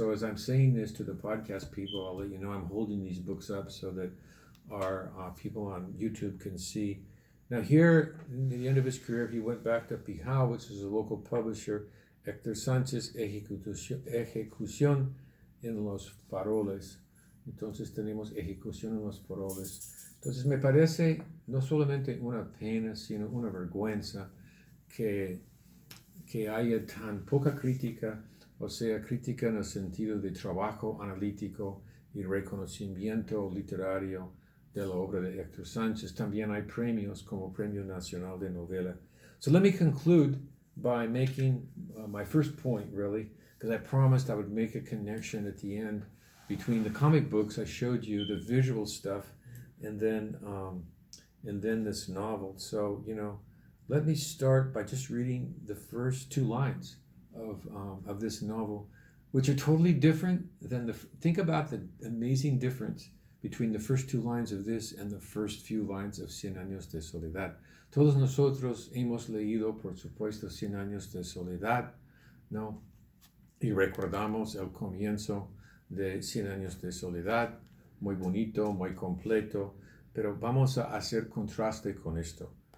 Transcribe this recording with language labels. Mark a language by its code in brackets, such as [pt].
[en] So as I'm saying this to the podcast people, I'll let you know I'm holding these books up so that our people on YouTube can see. Now here, in the end of his career, he went back to Pijao, which is a local publisher, Hector Sanchez, Ejecución en los Faroles. [es] Entonces tenemos Ejecución en los Faroles. Entonces me parece no solamente una pena, sino una vergüenza que haya tan poca crítica, o sea, crítica en el sentido de trabajo analítico y reconocimiento literario de la obra de Hector Sanchez. También hay premios como Premio Nacional de Novela. [en] So let me conclude by making my first point, really, because I promised I would make a connection at the end between the comic books I showed you, the visual stuff, and then this novel. So, let me start by just reading the first 2 lines of this novel, which are totally different than think about the amazing difference between the first 2 lines of this and the first few lines of Cien Años de Soledad. [es] Todos nosotros hemos leído, por supuesto, Cien Años de Soledad, ¿no? Y recordamos el comienzo de Cien Años de Soledad, muy bonito, muy completo, pero vamos a hacer contraste con esto.